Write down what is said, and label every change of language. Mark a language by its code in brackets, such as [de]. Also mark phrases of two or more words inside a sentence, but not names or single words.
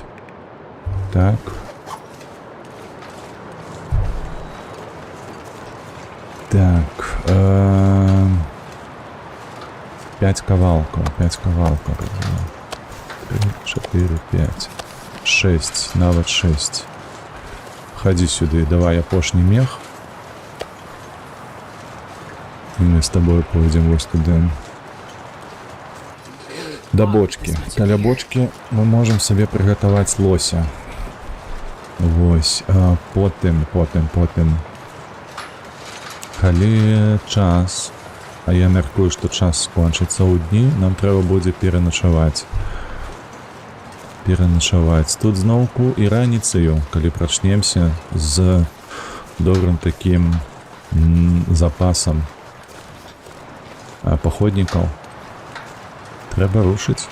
[be] Так. Так. 5 кавалкаў. 3, 4, 5, 6, нават 6. Хадзі сюды, давай апошні мех. [ru] И мы с тобой пойдем вот туда. До бочки. Каля бочки мы можем себе приготовить лося. [be] Вось. Потым. Калі час, а я мяркую, што час скончыцца ў дні, нам трэба будзе пераначаваць. Тут зноўку і раніцаю, калі прачнемся з добрым такім запасам паходнікаў, трэба рушыць.